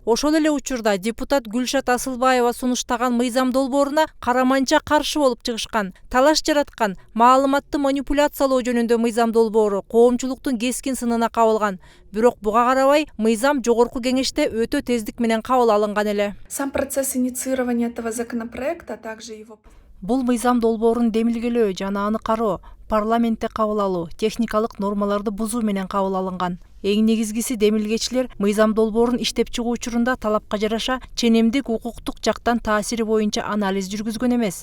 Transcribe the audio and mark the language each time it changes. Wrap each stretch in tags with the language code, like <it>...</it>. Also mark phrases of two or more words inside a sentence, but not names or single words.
<ky>Ошол эле учурда депутат Гүлшат Асылбаева сунуштаган мыйзам долбооруна караманча каршы болуп чыгышкан. Талаш жараткан, маалыматты манипуляциялоо жөнүндө мыйзам долбоору коомчулуктун кескин сынына кабылган. Бирок буга карабай мыйзам жогорку кеңеште өтө тездик менен кабыл алынган эле.</ky> <ru>Сам процесс инициирования этого законопроекта, а также его...</ru> <ky>Бул мыйзам долбоорун демилгелөө жана аны кароо, парламентте кабыл алуу, техникалык нормаларды бузуу менен кабыл алынган. Эң негизгиси демилгечилер мыйзам долбоорун иштеп чыгуу учурунда талапка жараша ченемдик укуктук жактан таасири боюнча анализ жүргүзгөн эмес.</ky>